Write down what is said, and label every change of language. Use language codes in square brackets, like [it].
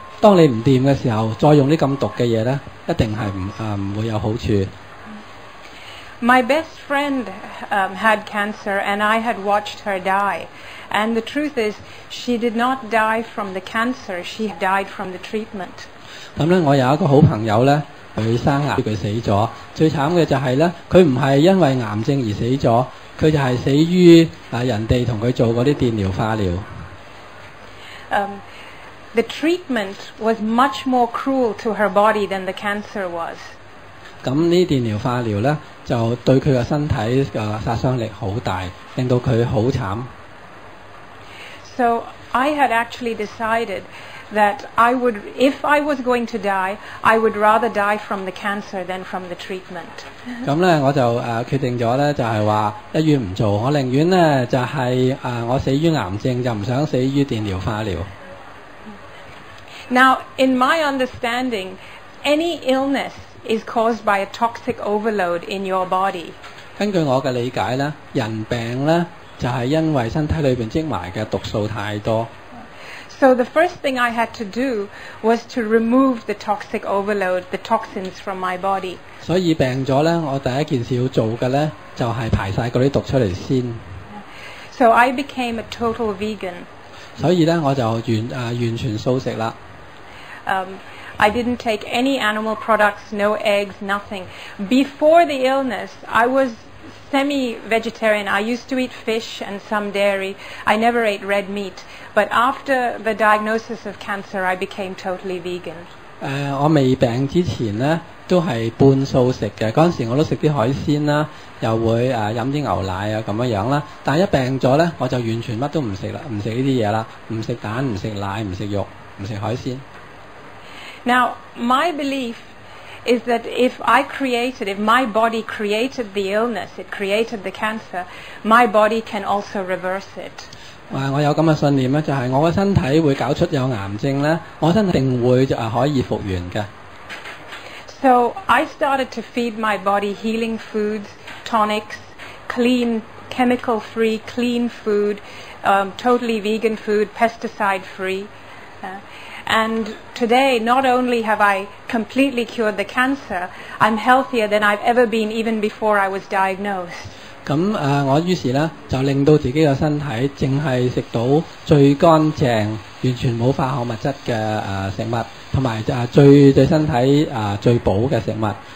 [yue] 當你唔掂嘅時候，再用啲咁毒嘅嘢呢，一定係唔會有好處。 [en] My best friend had cancer, and I had watched her die. And the truth is, she did not die from the cancer, she died from the treatment. [yue] 咁呢，我有一個好朋友呢，佢生癌，佢死咗。最慘嘅就係呢，佢唔係因為癌症而死咗，佢就係死於人哋同佢做嗰啲電療、化療。 [en] The treatment was much more cruel to her body than the cancer was. [yue] 咁呢電療、化療呢，就對佢嘅身體嘅殺傷力好大，令到佢好慘。 [en] So I had actually decided that I would, if I was going to die, I would rather die from the cancer than from the treatment. [yue] 咁呢，我就決定咗呢，就係話一於唔做，我寧願呢，就係我死於癌症，就唔想死於電療、化療。 [en] Now, in my understanding, any illness is caused by a toxic overload in your body. [yue] 根據我嘅理解呢，人病呢，就係因為身體裏邊積埋嘅毒素太多。 [en] So the first thing I had to do was to remove the toxic overload, the toxins from my body. [yue] 所以病咗呢，我第一件事要做嘅呢，就係排晒嗰啲毒出嚟先。 [en] So I became a total vegan. [yue] 所以呢，我就完全素食啦。 [en] I didn't take any animal products, no eggs, nothing. Before the illness, I was semi-vegetarian. I used to eat fish and some dairy. I never ate red meat. But after the diagnosis of cancer, I became totally vegan. [yue] 我未病之前呢，都係半素食嘅。嗰陣時我都食啲海鮮啦，又會飲啲牛奶啊咁樣啦。但係一病咗呢，我就完全乜都唔食啦，唔食呢啲嘢啦，唔食蛋，唔食奶，唔食肉，唔食海鮮。 [en] Now, my belief is that if my body created the illness, it created the cancer, my body can also reverse it. [yue] 我有咁嘅信念咧，就係我嘅身體會搞出有癌症咧，我身體一定會可以復原嘅。 [en] So I started to feed my body healing foods, tonics, clean, chemical-free, clean food, totally vegan food, pesticide-free. And today, not only have I completely cured the cancer, I'm healthier than I've ever been even before I was diagnosed. [yue] 咁我於是咧就令到自己嘅身體淨係食到最乾淨、完全冇化學物質嘅食物，同埋對身體最補嘅食物。